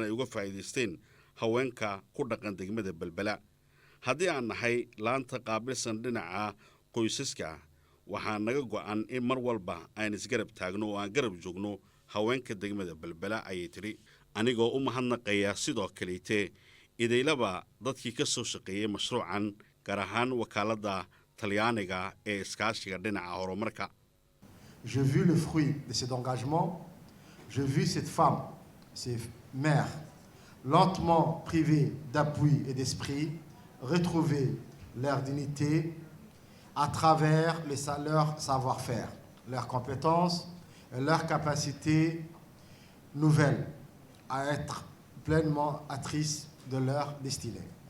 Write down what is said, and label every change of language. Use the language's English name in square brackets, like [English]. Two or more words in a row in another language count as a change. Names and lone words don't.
[Somali] ay uga faa'iidaysteen haweenka ku dhaqan degmada balbala haddii aan nahay laanta qaabilsan dhinaca qoysaska waxaa naga go'an in mar walba aan isgarab taagno oo aan garab joogno haweenka degmada balbala ayay tiri anigoo u mahadnaqaya sidoo kaleete idaylaba dadkii ka soo shaqeeyey mashruucan gaar ahaan wakaaladda talyaaniga ee iskaashiga dhinaca horumarka. [French] J'ai vu le fruit de cet engagement, j'ai vu cette femme, ces mères, lentement privées d'appui et d'esprit, retrouver leur dignité à travers leur savoir-faire, leurs compétences et leur capacité nouvelle à être pleinement actrices de leur destinée.